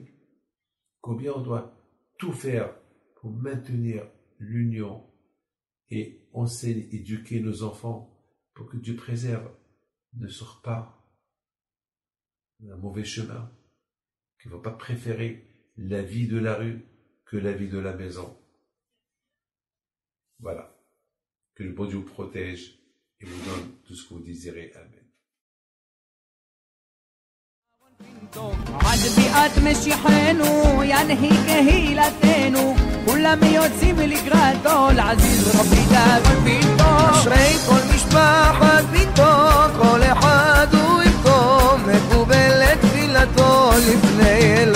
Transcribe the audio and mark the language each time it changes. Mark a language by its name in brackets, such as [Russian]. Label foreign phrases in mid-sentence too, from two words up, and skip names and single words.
[French] Combien on doit tout faire pour maintenir l'union et enseigner, éduquer nos enfants pour que Dieu préserve, ne sortent pas d'un mauvais chemin, qu'il ne faut pas préférer la vie de la rue que la vie de la maison. Voilà. Que le bon Dieu vous protège et vous donne tout ce que vous désirez. Amen. [Hebrew] עד ביאת משיחנו ינהיג קהילתנו כולם יוצאים לקראתו לעזיז רבי דוד ביתו אשרי כל משפחת ביתו כל אחד הוא איתו מקובלת תפילתו לפני